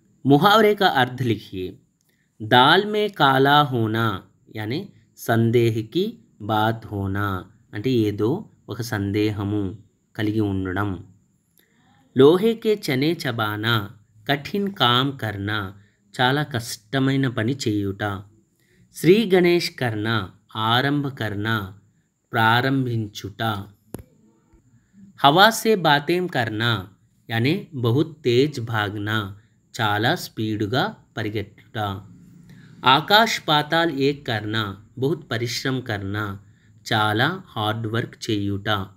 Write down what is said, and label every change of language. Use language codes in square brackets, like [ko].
[hi] मुहावरे का अर्थ लिखिए। दाल में काला होना यानी संदेह की बात होना, [te] అంటే ఏదో ఒక సందేహము కలిగి ఉండడం। [hi] లోహే కే చనే చబానా, కఠిన్ కామ్ కర్నా, [te] చాలా కష్టమైన పని చేయుట। [hi] శ్రీ గణేష్ కర్నా, ఆరంభ కర్నా, [te] ప్రారంభించుట। [hi] हवा से बातें करना यानी बहुत तेज भागना, [te] చాలా స్పీడుగా పరిగెట్టుట। [hi] आकाश पाताल एक करना, बहुत परिश्रम करना, [te] చాలా हार्ड वर्क చేయుట।